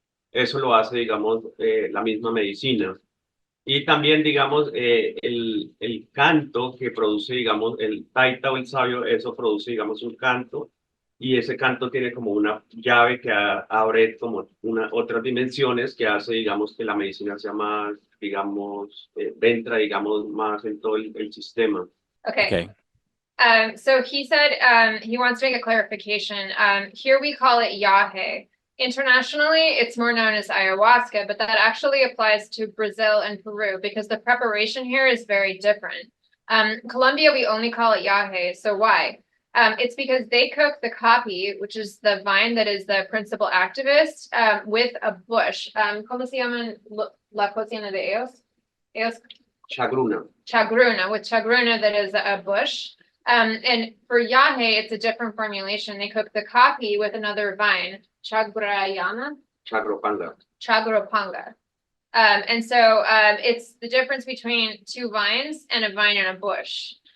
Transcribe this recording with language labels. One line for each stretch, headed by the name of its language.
Spanish: Eso lo hace, digamos, la misma medicina. Y también, digamos, el canto que produce, digamos, el taita o el sabio, eso produce, digamos, un canto. Y ese canto tiene como una llave que abre como otras dimensiones que hace, digamos, que la medicina sea más, digamos, entra, digamos, más en todo el sistema.
English: Okay. Okay. So he said he wants to make a clarification. Here we call it yahe. Internationally, it's more known as ayahuasca, but that actually applies to Brazil and Peru because the preparation here is very different. Colombia, we only call it yahe. So why? It's because they cook the capi, which is the vine that is the principal activist, with a bush.
Spanish: ¿Cómo se llaman la cocina de ellos? Ellos Chagruna.
English: chagruna, with chagruna that is a bush. And for yahe, it's a different formulation. They cook the capi with another vine, chagrayana, Chagropanga. chagropanga. And so it's the difference between two vines and a vine and a bush.